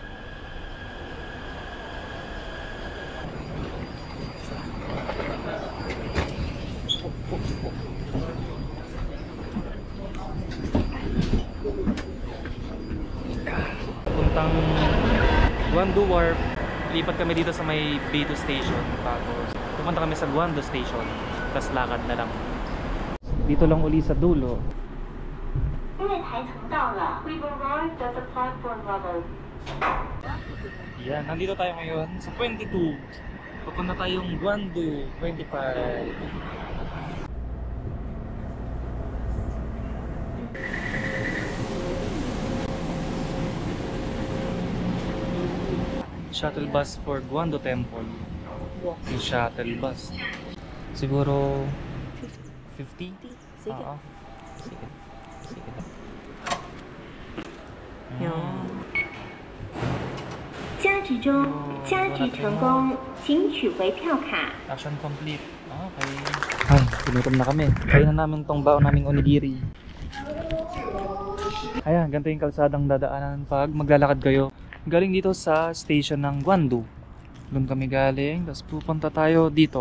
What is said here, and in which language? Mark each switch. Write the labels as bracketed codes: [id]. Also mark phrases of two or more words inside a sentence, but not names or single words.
[tl] Puntang Guandu Wharf. Lipat kami dito sa may B2 station. Tapos pupunta kami sa Guandu station. Tapos lakad na lang. Dito lang uli sa dulo. [zh] 因为台层到了 [en] We've arrived at the platform level. [tl] Yan, nandito tayo ngayon sa 22. Papunta tayong Guandu 25. [en] Shuttle bus for Guandu Temple. [tl] Yung [en] shuttle bus. [tl] Siguro 50? Sige. Oo. Sige. Sige. Yun. [zh] 加值中，加值成功，请取回票卡。 [en] Action complete. [tl] Okay. Ay, pinutom na kami. Kaya na namin tong baon naming onigiri. Ayan, ganito yung kalsadang dadaanan pag maglalakad kayo. Galing dito sa station ng Guandu. Doon kami galing, tapos pupunta tayo dito.